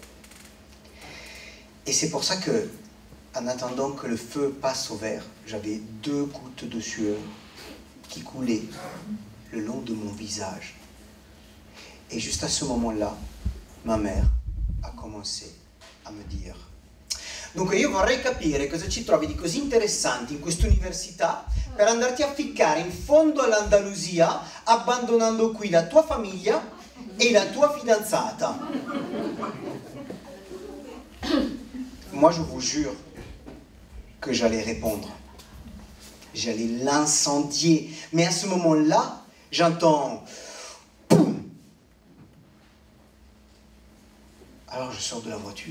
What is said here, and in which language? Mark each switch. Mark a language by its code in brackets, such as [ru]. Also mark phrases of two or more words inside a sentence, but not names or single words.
[fr] Et c'est pour ça que, en attendant que le feu passe au vert, j'avais 2 gouttes de sueur qui coulaient le long de mon visage. Et juste à ce moment-là, ma mère a commencé a me dire: [it] dunque io vorrei capire cosa ci trovi di così interessante in questa università per andarti a ficcare in fondo all'Andalusia abbandonando qui la tua famiglia e la tua fidanzata. [fr] Moi je vous jure que j'allais répondre. J'allais l'incendier. Mais à ce moment-là, j'entends boum. Alors je sors de la voiture.